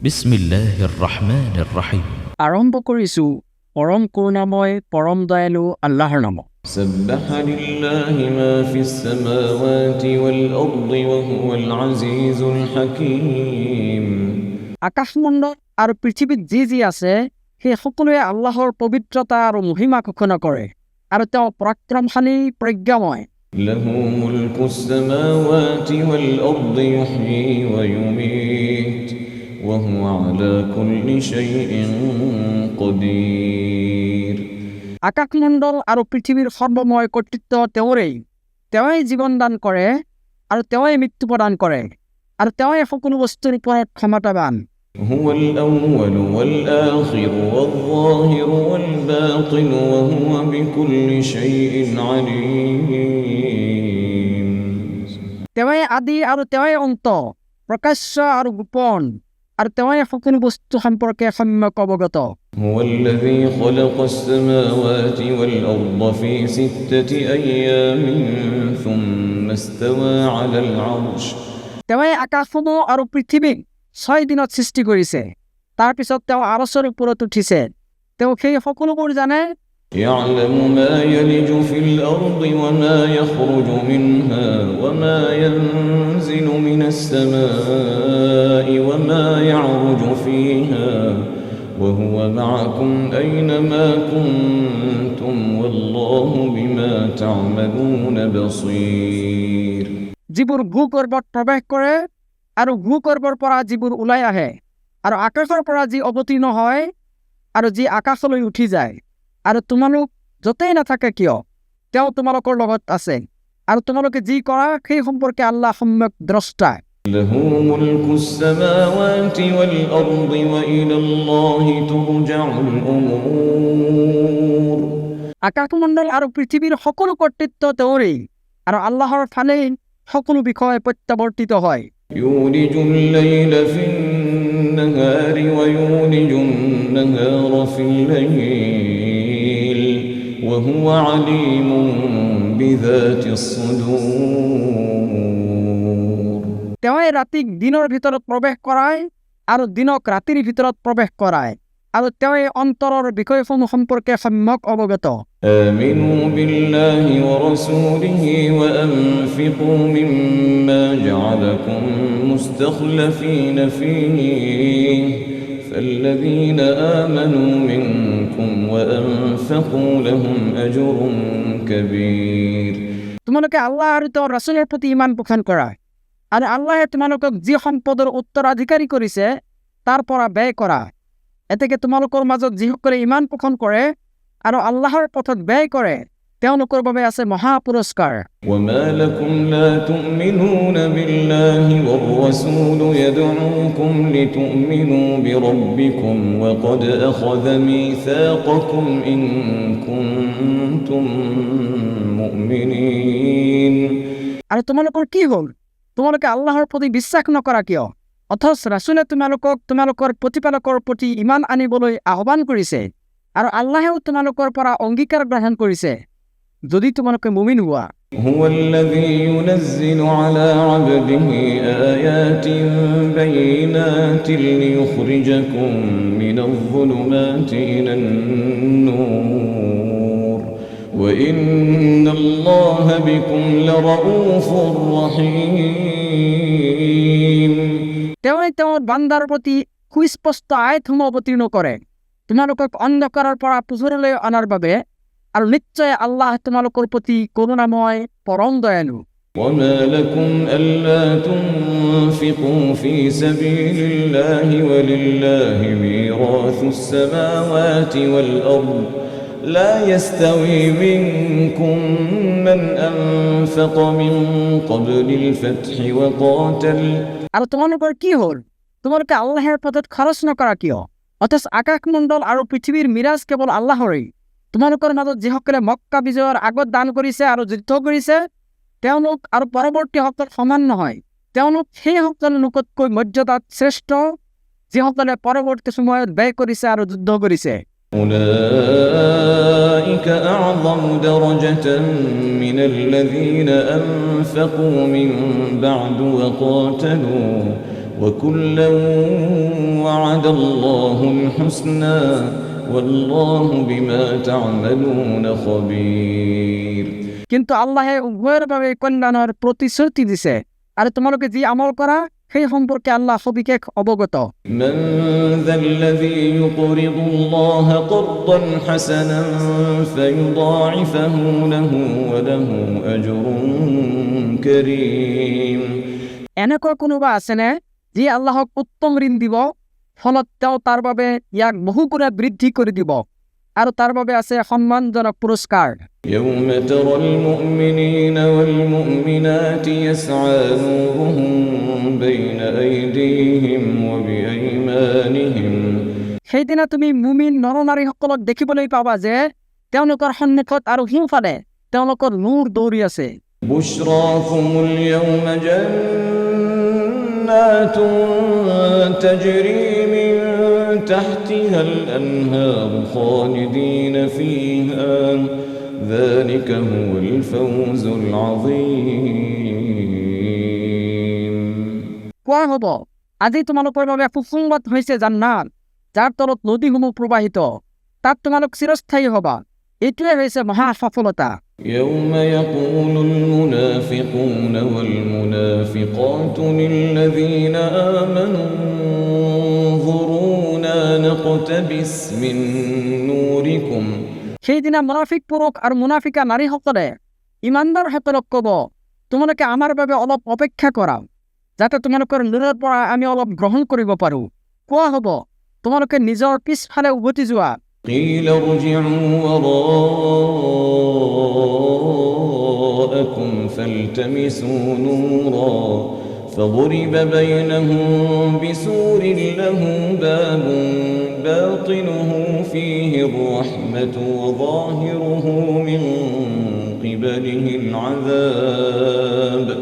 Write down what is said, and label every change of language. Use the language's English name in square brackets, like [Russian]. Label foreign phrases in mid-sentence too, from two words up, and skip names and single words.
[Arabic] بسم الله الرحمن الرحيم. [Assamese] আৰম্ভ কৰিছোঁ পৰম কৰুণাময় পৰম দয়ালু আল্লাহৰ নামত। [Arabic] سبح لله ما في السماوات والأرض وهو العزيز الحكيم [Assamese] আকাশমণ্ডল আৰু পৃথিৱীত যি আছে সেই সকলোৱে আল্লাহৰ পবিত্ৰতা আৰু মহিমা ঘোষণা কৰে আৰু তেওঁ পৰাক্ৰমশালী প্ৰজ্ঞাময়। [Arabic] له ملك السماوات والأرض يحيي ويميت وهو على كل شيء قدير [Assamese] আকাশমণ্ডল আৰু পৃথিৱীৰ সৰ্বময় কৰ্তৃত্ব তেওঁৰেই। তেওঁই জীৱন দান কৰে আৰু তেওঁই মৃত্যু প্ৰদান কৰে আৰু তেওঁই সকলো বস্তুৰ ওপৰত ক্ষমতাবান। [Arabic] هو الأول والآخر والظاهر والباطن وهو بكل شيء عليم [Assamese] তেওঁই আদি আৰু তেওঁই অন্ত, প্ৰকাশ্য আৰু গোপন, আৰু তেওঁই সকলো বস্তু সম্পৰ্কে সম্যক অৱগত। [Arabic] هو الذي خلق السماوات والأرض في 6 أيام ثم استوى على العرش [Assamese] তেওঁই আকাশসমূহ আৰু পৃথিৱীক 6 দিনত সৃষ্টি কৰিছে, তাৰপিছত তেওঁ আৰশৰ ওপৰত উঠিছে। তেওঁ সেই সকলোবোৰ জানে। [Arabic] يعلم ما يلج في الأرض وما يخرج منها وما ينزل من السماء وما يعرج فيها وهو معكم أينما كنتم والله بما تعملون بصير [Assamese] যিবোৰ ভূগৰ্ভত প্ৰৱেশ কৰে আৰু ভূগৰ্ভৰ পৰা যিবোৰ ওলাই আহে আৰু আকাশৰ পৰা যি অৱতীৰ্ণ হয় আৰু যি আকাশলৈ উঠি যায়, আৰু তোমালোক য'তেই নাথাকে কিয় তেওঁ তোমালোকৰ লগত আছে আৰু তোমালোকে যি কৰা সেই সম্পৰ্কে আল্লাহ সম্যক দ্ৰষ্টা। [Arabic] له ملك السماوات والأرض وإلى الله ترجع الأمور [Assamese] আকাশমণ্ডল আৰু পৃথিৱীৰ সকলো কৰ্তৃত্ব তেওঁৰেই আৰু আল্লাহৰ ফালেই সকলো বিষয় প্ৰত্যাৱৰ্তিত হয়। [Arabic] يولج الليل في النهار ويولج النهار في الليل وهو عليم بذات الصدور [Assamese] তেওঁই ৰাতিক দিনৰ ভিতৰত প্ৰৱেশ কৰায় আৰু দিনক ৰাতিৰ ভিতৰত প্ৰৱেশ কৰায় আৰু তেওঁই অন্তৰৰ বিষয়সমূহ সম্পৰ্কে সম্যক অৱগত। [Arabic] آمنوا بالله ورسوله وأنفقوا مما جعلكم مستخلفين فيه فالذين آمنوا منكم وأنفقوا لهم أجر كبير [Assamese] তোমালোকে আল্লাহ আৰু তেওঁৰ ৰাসূলৰ প্ৰতি ঈমান পোষণ কৰা আৰু আল্লাহে তোমালোকক যি সম্পদৰ উত্তৰাধিকাৰী কৰিছে তাৰ পৰা ব্যয় কৰা। এতেকে তোমালোকৰ মাজত যিসকলে ঈমান পোষণ কৰে আৰু আল্লাহৰ পথত ব্যয় কৰে তেওঁলোকৰ বাবে আছে মহা পুৰস্কাৰ। [Arabic] وما لكم لا تؤمنون بالله والرسول يدعوكم لتؤمنوا بربكم وقد أخذ ميثاقكم إن كنتم مؤمنين [Assamese] আৰু তোমালোকৰ কি হ'ল? তোমালোকে আল্লাহৰ প্ৰতি বিশ্বাস নকৰা কিয়? অথচ ৰাসূলে তোমালোকক তোমালোকৰ প্ৰতিপালকৰ প্ৰতি ঈমান আনিবলৈ আহ্বান কৰিছে আৰু আল্লাহেও তোমালোকৰ পৰা অংগীকাৰ গ্ৰহণ কৰিছে যদি তোমালোকে মুমিন হোৱা। [Arabic] هو الذي ينزل على عبده آيات بينات ليخرجكم من الظلمات إلى النور وإن الله بكم لرؤوف رحيم [Assamese] তেওঁই তেওঁৰ বান্দাৰ প্ৰতি সুস্পষ্ট আয়াতসমূহ অৱতীৰ্ণ কৰে তোমালোকক অন্ধকাৰৰ পৰা পোহৰলৈ অনাৰ বাবে, আৰু নিশ্চয় আল্লাহ তোমালোকৰ প্ৰতি কৰুণাময় পৰম দয়ালু। [Arabic] وما لكم ألا تنفقوا في سبيل الله ولله ميراث السماوات والأرض لا يستوي منكم من أنفق من قبل الفتح وقاتل [Assamese] আৰু তোমালোকৰ কি হ'ল? তোমালোকে আল্লাহৰ পথত খৰচ নকৰা কিয়? অথচ আকাশমণ্ডল আৰু পৃথিৱীৰ মিৰাজ কেৱল আল্লাহৰেই। তোমালোকৰ মাজত যিসকলে মক্কা বিজয়ৰ আগত দান কৰিছে আৰু যুদ্ধ কৰিছে তেওঁলোক আৰু পৰৱৰ্তীসকল সমান নহয়। তেওঁলোক সেইসকল লোকতকৈ মৰ্যাদাত শ্ৰেষ্ঠ যিসকলে পৰৱৰ্তী সময়ত ব্যয় কৰিছে আৰু যুদ্ধ কৰিছে। [Arabic] أولئك أعظم درجة من الذين أنفقوا من بعد وقاتلوا وكلا وعد الله الحسنى والله بما تعملون خبير [Assamese] কিন্তু আল্লাহ উভয়ের ভাবে কল্যাণের প্রতিশ্রুতি দিছে আর তোমালোকে যে আমল করা সেই সম্পর্কে আল্লাহ সবিশেষ অবগত [Arabic] من ذا الذي يقرض الله قرضا حسنا فيضاعفه له وله أجر كريم [Assamese] এনেকুৱা কোনোবা আছেনে যি আল্লাহক উত্তম ঋণ দিব ফলত তেওঁ তাৰ বাবে ইয়াক বহুগুণে বৃদ্ধি কৰি দিব আৰু তাৰ বাবে আছে সন্মানজনক পুৰস্কাৰ [Arabic] يوم ترى المؤمنين والمؤمنات يسعى نورهم بين أيديهم وبأيمانهم [Assamese] সেইদিনা তুমি মুমিন নৰনাৰীসকলক দেখিবলৈ পাবা যে তেওঁলোকৰ সন্মুখত আৰু সোঁফালে তেওঁলোকৰ নূৰ দৌৰি আছে [Arabic] بشراكم اليوم جنات تجري من تحتها الأنهار خالدين فيها ذلك هو الفوز العظيم [Assamese] কোৱা হ'ব আজি তোমালোকৰ বাবে সুসংবাদ হৈছে জান্নাত যাৰ তলত নদীসমূহ প্ৰবাহিত তাত তোমালোক চিৰস্থায়ী হ'বা এইটোৱে হৈছে মহা সফলতা [Arabic] يوم يقول المنافقون والمنافقات للذين آمنوا انظرونا نقتبس من نوركم [Assamese] সেইদিনা মুনাফিক পুৰুষ আৰু মুনাফিকা নাৰীসকলে ইমানদাৰসকলক ক'ব তোমালোকে আমাৰ বাবে অলপ অপেক্ষা কৰা যাতে তোমালোকৰ নূৰৰ পৰা আমি অলপ গ্ৰহণ কৰিব পাৰোঁ কোৱা হ'ব তোমালোকে নিজৰ পিছফালে উভতি যোৱা [Arabic] قيل ارجعوا وراءكم فالتمسوا نورا فضرب بينهم بسور له باب باطنه فيه الرحمة وظاهره من قبله العذاب